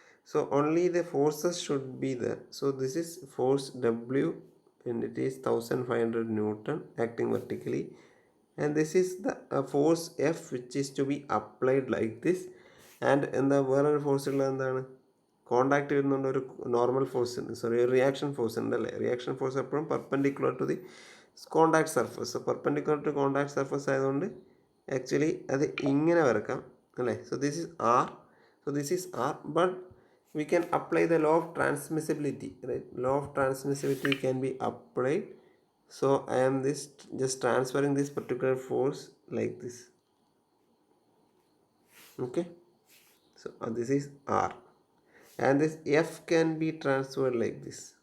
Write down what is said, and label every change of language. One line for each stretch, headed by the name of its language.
English: So only the forces should be there. So this is force W and it is 1500 Newton acting vertically, and this is the force F which is to be applied like this.
Malayalam: And എന്താ വേറൊരു force ഉള്ളത് എന്താണ്? Contact വരുന്നുണ്ട്, ഒരു normal force ഉണ്ട്, sorry reaction force ഉണ്ട് അല്ലേ.
English: Reaction force എപ്പോഴും perpendicular to the contact surface.
Malayalam: So perpendicular to contact surface ആയതുകൊണ്ട് ആക്ച്വലി അത് ഇങ്ങനെ വരക്കാം അല്ലേ.
English: So this is R but we can apply the law of transmissibility, right? Law of transmissibility can be applied. So I am just transferring this particular force like this. Okay. So this is R, and this F can be transferred like this.